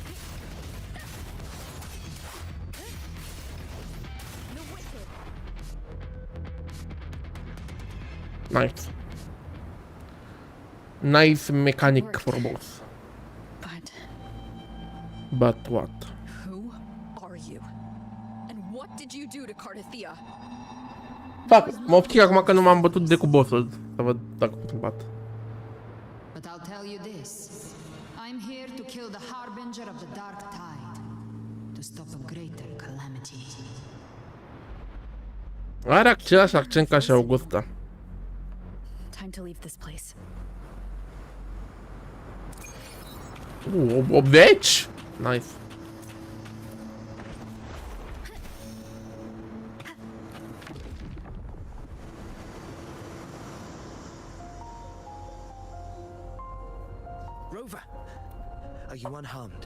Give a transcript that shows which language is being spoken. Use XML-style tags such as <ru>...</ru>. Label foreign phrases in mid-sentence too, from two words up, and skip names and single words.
<en>The wicked. Nice. Nice mechanic for boss. But But what? who are you? And what did you do to Cardathia?</en> <ro>Fac, mă optic acum că nu m-am bătut de cu bossul. Să văd dacă pot să bat.</ro> <en>But I'll tell you this. I'm here to kill the harbinger of the dark tide. To stop a greater calamity.</en> <ro>Are același accent ca și Augusta.</ro> <en>Time to leave this place. 80? Nice. Rover, are you unharmed?</en>